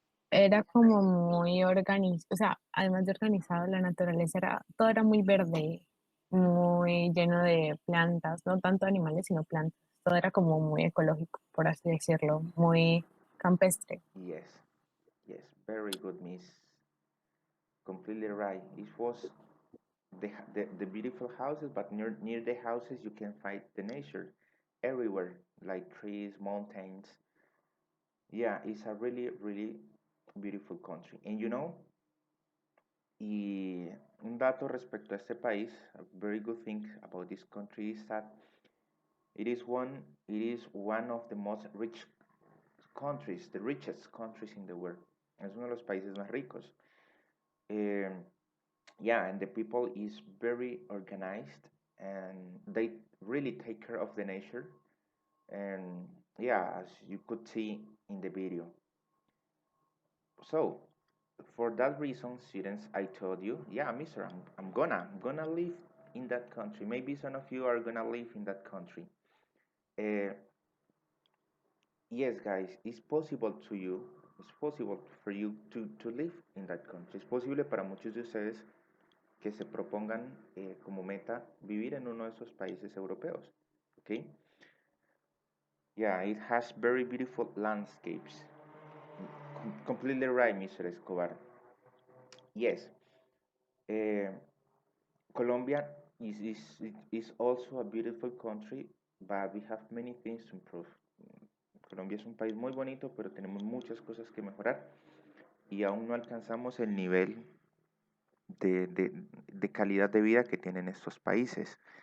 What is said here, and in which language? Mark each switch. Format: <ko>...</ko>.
<es>era como muy organizado, o sea, además de organizado, la naturaleza era, todo era muy verde, muy lleno de plantas, no tanto animales, sino plantas. Todo era como muy ecológico, por así decirlo, muy campestre.</es> <en>Yes. Yes. Very good, Miss. Completely right. It was the beautiful houses, but near the houses you can find the nature everywhere, like trees, mountains. Yeah, it's a really, really beautiful country. And</en> <es>y un dato respecto a este país,</es> <en>a very good thing about this country is that it is one of the most rich countries, the richest countries in the world.</en> <es>Es uno de los países más ricos.</es> <en>Um, yeah, and the people is very organized and they really take care of the nature. And yeah, as you could see in the video. So, for that reason, students, I told you, yeah, mister, I'm gonna live in that country. Maybe some of you are gonna live in that country. Uh, yes, guys, it's possible to you. It's possible for you to live in that country.</en> <es>Es posible para muchos de ustedes que se propongan como meta vivir en uno de esos países europeos.</es> <en>Okay? Yeah, it has very beautiful landscapes. Completely right, Mr. Escobar. Yes, uh, Colombia is also a beautiful country, but we have many things to improve.</en> <es>Colombia es un país muy bonito, pero tenemos muchas cosas que mejorar y aún no alcanzamos el nivel de calidad de vida que tienen estos países.</es>